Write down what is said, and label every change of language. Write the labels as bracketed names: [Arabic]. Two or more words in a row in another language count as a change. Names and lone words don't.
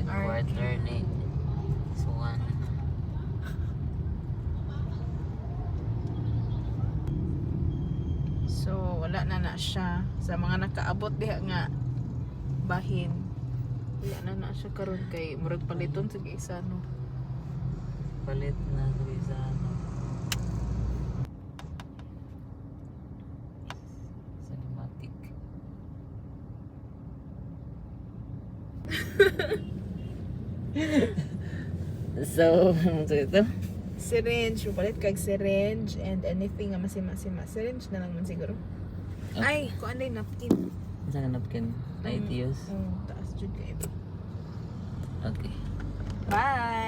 [Cebuano] quarter ni Suwan. So wala na siya sa mga nakaabot diha nga bahin. Wala na siya karon kay murag paliton sa isa no. Palit na sa ano. Cinematic. So, ano ito? Syringe, palit kag [English] syringe and anything [Cebuano] nga masima-sima. Syringe na lang man siguro. Okay. Ay, kuan day napkin. Saan ka napkin? [English] Night use? [Cebuano] Taas jud kay. Okay. Bye.